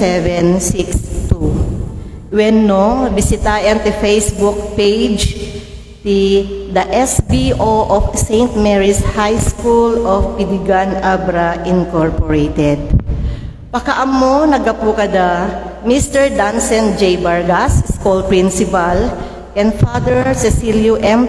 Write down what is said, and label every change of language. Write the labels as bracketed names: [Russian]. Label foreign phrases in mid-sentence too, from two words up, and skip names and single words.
[Iloko] 0969-045-7762. Wenno, bisitayan ti [English] Facebook page the SBO of St. [Iloko] Mary's High School of Pidigan Abra Incorporated. Pakaamo nagapu kada Mr. Dansen J. [English] Vargas, School Principal, and Father Cecilio M.